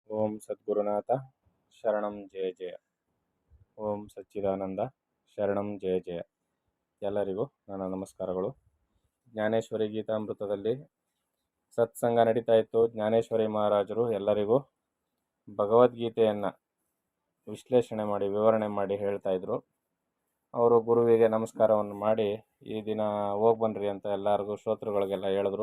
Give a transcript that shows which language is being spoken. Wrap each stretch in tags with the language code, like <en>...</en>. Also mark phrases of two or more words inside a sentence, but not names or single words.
<sa>ಓಂ ಸದ್ಗುರುನಾಥ ಶರಣಂ ಜಯ ಜಯ. ಓಂ ಸಚ್ಚಿದಾನಂದ ಶರಣಂ ಜಯ ಜಯ.</sa> <kn>ಎಲ್ಲರಿಗೂ ನನ್ನ ನಮಸ್ಕಾರಗಳು. ಜ್ಞಾನೇಶ್ವರಿ ಗೀತಾಮೃತದಲ್ಲಿ ಸತ್ಸಂಗ ನಡೀತಾ ಇತ್ತು. ಜ್ಞಾನೇಶ್ವರಿ ಮಹಾರಾಜರು ಎಲ್ಲರಿಗೂ ಭಗವದ್ಗೀತೆಯನ್ನು ವಿಶ್ಲೇಷಣೆ ಮಾಡಿ ವಿವರಣೆ ಮಾಡಿ ಹೇಳ್ತಾ ಇದ್ರು. ಅವರು ಗುರುವಿಗೆ ನಮಸ್ಕಾರವನ್ನು ಮಾಡಿ ಈ ದಿನ ಹೋಗಿ ಬನ್ನಿರಿ ಅಂತ ಎಲ್ಲರಿಗೂ ಶ್ರೋತೃಗಳಿಗೆಲ್ಲ ಹೇಳಿದ್ರು.</kn>